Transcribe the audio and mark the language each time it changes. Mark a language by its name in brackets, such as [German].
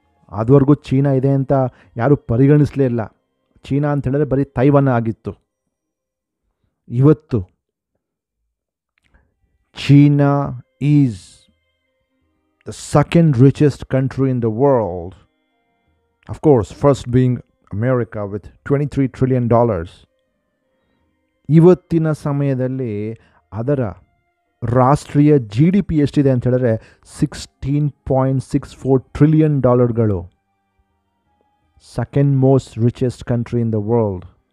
[Kannada] ಅದುವರೆಗೂ ಚೀನಾ ಇದೆ ಅಂತ ಯಾರೂ ಪರಿಗಣಿಸಲೇ ಇಲ್ಲ. ಚೀನಾ ಅಂತ ಹೇಳಿದ್ರೆ ಬರೀ ತೈವಾನ್ ಆಗಿತ್ತು. [English] ಇವತ್ತು China is the second richest country in the world. Of course, first being America with $23 trillion. [Kannada] ಇವತ್ತಿನ ಸಮಯದಲ್ಲಿ ಅದರ ರಾಷ್ಟ್ರೀಯ GDP ಎಷ್ಟಿದೆ ಅಂತ ಹೇಳಿದ್ರೆ $16.64 trillion. [English] Second most richest country in the world.